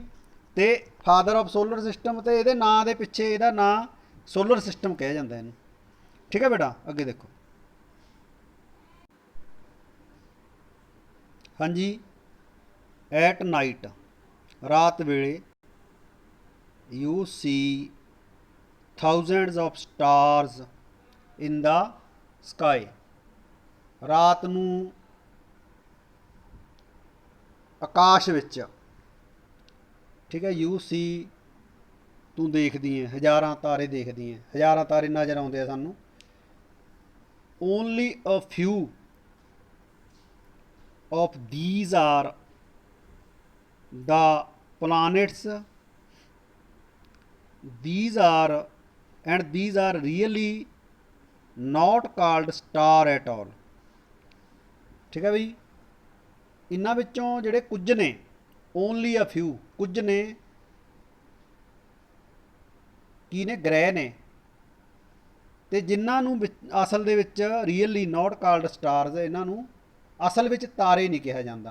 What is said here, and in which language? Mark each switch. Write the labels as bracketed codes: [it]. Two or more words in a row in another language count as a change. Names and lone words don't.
[pa] ਅਤੇ [en] father of solar system [pa] ਅਤੇ ਇਹਦੇ ਨਾਂ ਦੇ ਪਿੱਛੇ ਇਹਦਾ ਨਾਂ [en] solar system [pa] ਕਿਹਾ ਜਾਂਦਾ ਇਹਨੂੰ। ਠੀਕ ਹੈ ਬੇਟਾ, ਅੱਗੇ ਦੇਖੋ। ਹਾਂਜੀ। [en] at night, [pa] ਰਾਤ ਵੇਲੇ, [en] you see thousands of stars in the sky। [pa] ਰਾਤ ਨੂੰ ਆਕਾਸ਼ ਵਿੱਚ, ਠੀਕ ਹੈ, [en] you see [pa] ਤੂੰ ਦੇਖਦੀ ਹੈ, ਹਜ਼ਾਰਾਂ ਤਾਰੇ ਦੇਖਦੀ ਹੈ, ਹਜ਼ਾਰਾਂ ਤਾਰੇ ਨਜ਼ਰ ਆਉਂਦੇ ਆ ਸਾਨੂੰ। [en] only a few of these are the planets, these are really not called star at all। [pa] ਠੀਕ ਹੈ ਬਈ। ਇਹਨਾਂ ਵਿੱਚੋਂ ਜਿਹੜੇ ਕੁਝ ਨੇ, [en] only a few, [pa] ਕੁਝ ਨੇ, ਕੀ ਨੇ, ਗ੍ਰਹਿ ਨੇ, ਅਤੇ ਜਿਨ੍ਹਾਂ ਨੂੰ ਅਸਲ ਦੇ ਵਿੱਚ [en] really not called stars, [pa] ਇਹਨਾਂ ਨੂੰ ਅਸਲ ਵਿੱਚ ਤਾਰੇ ਨਹੀਂ ਕਿਹਾ ਜਾਂਦਾ।